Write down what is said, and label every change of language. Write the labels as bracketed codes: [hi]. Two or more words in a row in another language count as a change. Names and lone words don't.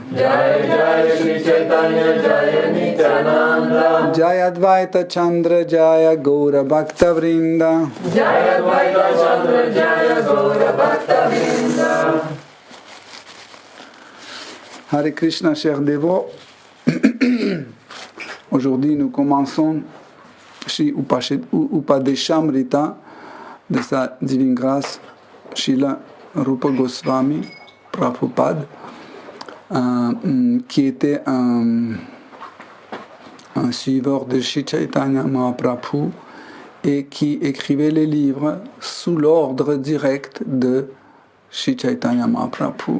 [bn] জয় জয় শ্রীচৈতন্য জয় নিত্যানন্দ. জয় অদ্বৈতচন্দ্র জয় গৌর ভক্ত বৃন্দ. জয় অদ্বৈতচন্দ্র জয় গৌর ভক্ত বৃন্দ. [fr] Hare Krishna, chers dévots. Aujourd'hui, nous commençons Shri Upadeshamrita de sa divine grâce, Srila Rupa Goswami Prabhupada, qui était un suiveur de Shri Chaitanya Mahaprabhu et qui écrivait les livres sous l'ordre direct de Shri Chaitanya Mahaprabhu.